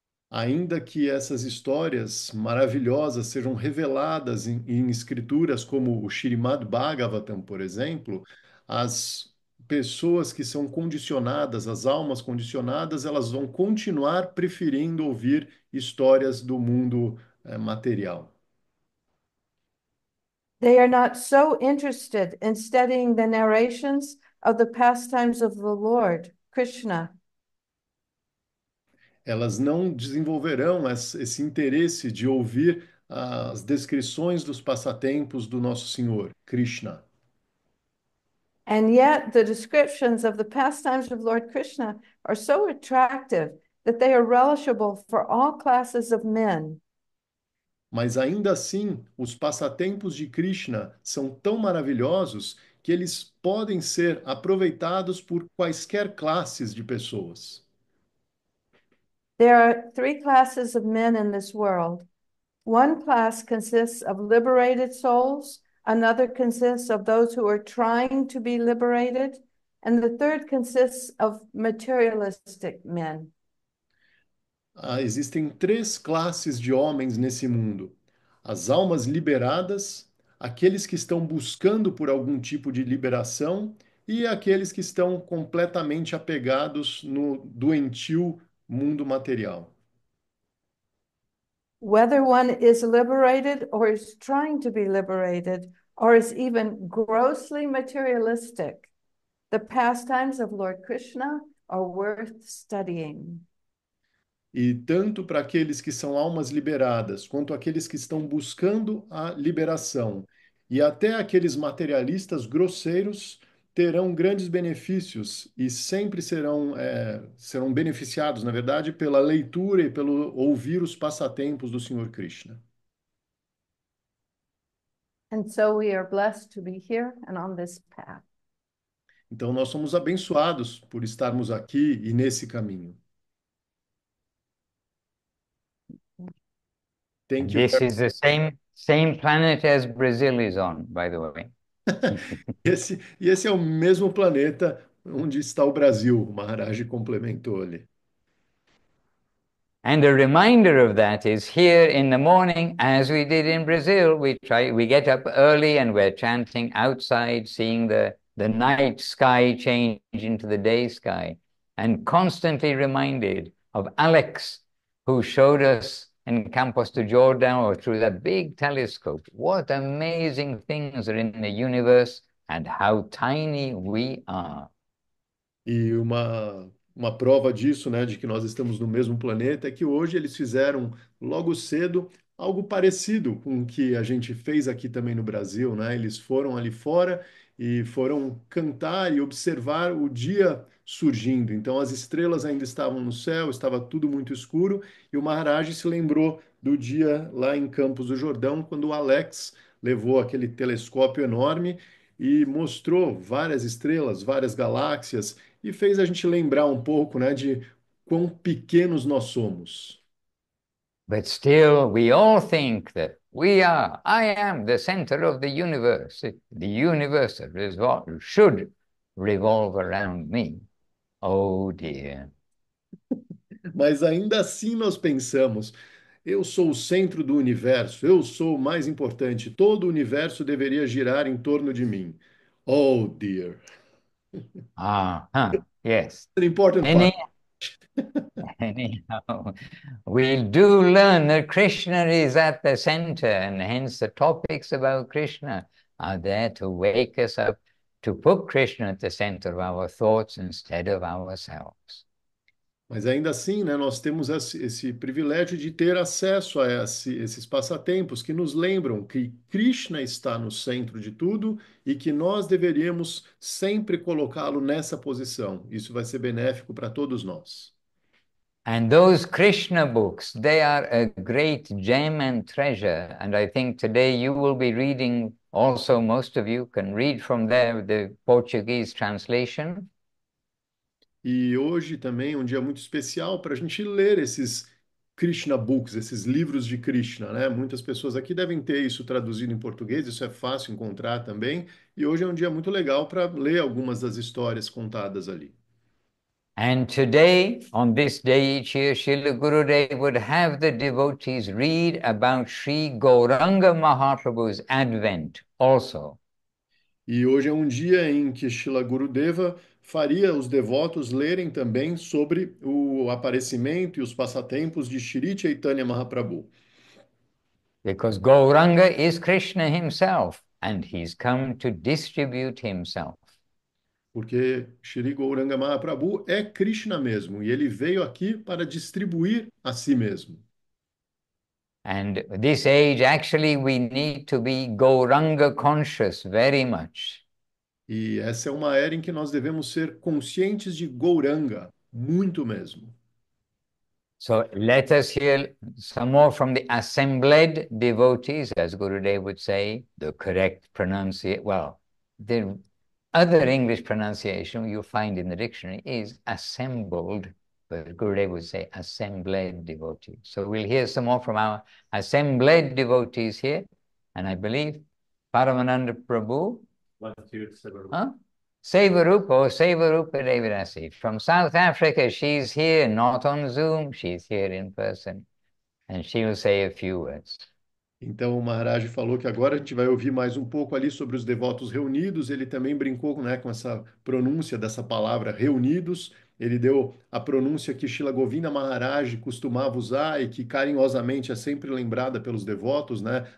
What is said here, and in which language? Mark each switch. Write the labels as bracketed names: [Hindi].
[Portuguese] Ainda que essas histórias maravilhosas sejam reveladas em escrituras como o Srimad Bhagavatam, por exemplo, as pessoas que são condicionadas, as almas condicionadas, elas vão continuar preferindo ouvir histórias do mundo, material. [English] They are not so interested in studying the narrations of the pastimes of the Lord, Krishna. [Portuguese] Elas não desenvolverão esse interesse de ouvir as descrições dos passatempos do Nosso Senhor, Krishna. [English] And yet the descriptions of the pastimes of Lord Krishna are so attractive that they are relishable for all classes of men. [Portuguese] Mas ainda assim, os passatempos de Krishna são tão maravilhosos que eles podem ser aproveitados por quaisquer classes de pessoas. [English] There are three classes of men in this world. One class consists of liberated souls, another consists of those who are trying to be liberated, and the third consists of materialistic men. [Portuguese] Existem três classes de homens nesse mundo: as almas liberadas, aqueles que estão buscando por algum tipo de liberação e aqueles que estão completamente apegados no doentio mundo material. [English] Whether one is liberated or is trying to be liberated or is even grossly materialistic, the pastimes of Lord Krishna are worth studying. [Portuguese] E tanto para aqueles que são almas liberadas, quanto aqueles que estão buscando a liberação, e até aqueles materialistas grosseiros, terão grandes benefícios e sempre serão beneficiados, na verdade, pela leitura e pelo ouvir os passatempos do Senhor Krishna. [English] And so we are blessed to be here and on this path. [Portuguese] Então, nós somos abençoados por estarmos aqui e nesse caminho. [English] Thank you. This is the same planet as Brazil is on, by the way. [Portuguese] Esse é o mesmo planeta onde está o Brasil, o Maharaj complementou ali. [English] And a reminder of that is here in the morning, as we did in Brazil, we get up early and we're chanting outside, seeing the night sky change into the day sky, and constantly reminded of Alex, who showed us in Campos do Jordão or through that big telescope what amazing things are in the universe and how tiny we are. [Portuguese] E uma prova disso, né, de que nós estamos no mesmo planeta, é que hoje eles fizeram logo cedo algo parecido com o que a gente fez aqui também no Brasil, né? Eles foram ali fora e foram cantar e observar o dia surgindo. Então as estrelas ainda estavam no céu, estava tudo muito escuro, e o Maharaj se lembrou do dia lá em Campos do Jordão, quando o Alex levou aquele telescópio enorme e mostrou várias estrelas, várias galáxias e fez a gente lembrar um pouco, né, de quão pequenos nós somos. [English] But still, we all think that I am the center of the universe. The universe should revolve around me. Oh dear. [Portuguese] Mas ainda assim nós pensamos, eu sou o centro do universo, eu sou o mais importante, todo o universo deveria girar em torno de mim. [English] Oh dear. Yes. An important part. Anyhow, we do learn that Krishna is at the center, and hence the topics about Krishna are there to wake us up, to put Krishna at the center of our thoughts instead of ourselves. [Portuguese] Mas ainda assim, né, nós temos esse privilégio de ter acesso a esses passatempos que nos lembram que Krishna está no centro de tudo e que nós deveríamos sempre colocá-lo nessa posição. Isso vai ser benéfico para todos nós. [English] And those Krishna books, they are a great gem and treasure. And I think today you will be reading also, most of you can read from there the Portuguese translation. [Portuguese] E hoje também é um dia muito especial para a gente ler esses Krishna Books, esses livros de Krishna, né? Muitas pessoas aqui devem ter isso traduzido em português, isso é fácil encontrar também. E hoje é um dia muito legal para ler algumas das histórias contadas ali. [English] And today, on this day each year, Srila Gurudev would have the devotees read about Sri Gauranga Mahaprabhu's advent also. [Portuguese] E hoje é um dia em que Shila Gurudeva faria os devotos lerem também sobre o aparecimento e os passatempos de Shri Chaitanya Mahaprabhu. [English] Because Gauranga is Krishna himself, and he's come to distribute himself. [Portuguese] Porque Shri Gauranga Mahaprabhu é Krishna mesmo, e ele veio aqui para distribuir a si mesmo. [English] And this age, actually, we need to be Gauranga conscious very much. [Portuguese] E essa é uma era em que nós devemos ser conscientes de Gauranga, muito mesmo. [English] So let us hear some more from the assembled devotees, as Gurudev would say, the correct pronunciation. Well, the other English pronunciation you find in the dictionary is assembled, but Gurudev would say assembled devotees. So we'll hear some more from our assembled devotees here. And I believe Paramananda Prabhu. Huh? Sevarupa Devidasi. From South Africa, she's here, not on Zoom, she's here in person. And she will say a few words. [Portuguese] Então, o Maharaj falou que agora a gente vai ouvir mais um pouco ali sobre os devotos reunidos. Ele também brincou, né, com essa pronúncia dessa palavra reunidos. Ele deu a pronúncia que Shila Govinda Maharaj costumava usar e que carinhosamente é sempre lembrada pelos devotos, né?